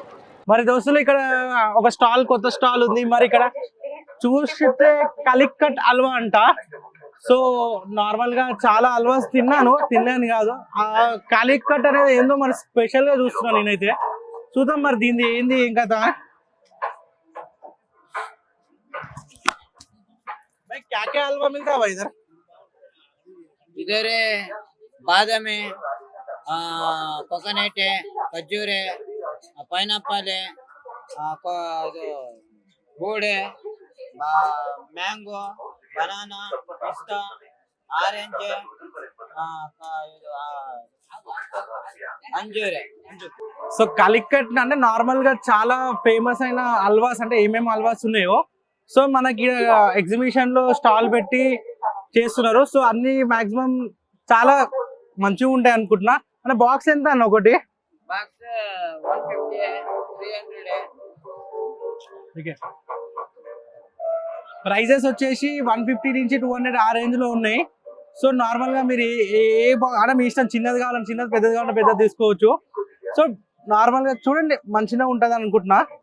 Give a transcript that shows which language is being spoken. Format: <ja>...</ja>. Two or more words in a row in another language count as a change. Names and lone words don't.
<te>మరి దోస్తులు ఇక్కడ ఒక స్టాల్, కొత్త స్టాల్ ఉంది. మరి ఇక్కడ చూస్తే కలిక్కట్ హల్వా అంట. సో నార్మల్గా చాలా హల్వాస్ తిన్నాను కాదు, ఆ కలిక్కట్ అనేది ఏందో మరి స్పెషల్గా చూస్తున్నాను నేనైతే. చూద్దాం మరి దీన్ని ఏంది ఏం కదా.</te> <hi>क्या क्या हलवा मिलता है भाई इधर? इधर बादाम है, कोकोनट है, खजूर है, पाइनएप्पल है, गुड़ है,</hi> <en>mango, banana,</en> <hi>पिस्ता, ऑरेंज है, अंजूर है.</hi> <te>సో కలిక్కట్ అంటే నార్మల్ గా చాలా ఫేమస్ అయిన హల్వాస్ అంటే ఏమేమి హల్వాస్ ఉన్నాయో సో మనకి ఎగ్జిబిషన్ లో స్టాల్ పెట్టి చేస్తున్నారు. సో అన్ని మాక్సిమం చాలా మంచిగా ఉంటాయి అనుకుంటున్నా. అంటే బాక్స్ ఎంత అన్న ఒకటి?</te> <hi>बॉक्स 150 है, 300 है.</hi> <te>ప్రైజెస్ వచ్చేసి 150 నుంచి 200 ఆ రేంజ్ లో ఉన్నాయి. సో నార్మల్ గా మీరు అంటే మీ ఇష్టం, చిన్నది కావాలని చిన్నది, పెద్దది కావాలంటే పెద్దది తీసుకోవచ్చు. సో నార్మల్ గా చూడండి మంచిగా ఉంటది అనుకుంటున్నా.</te>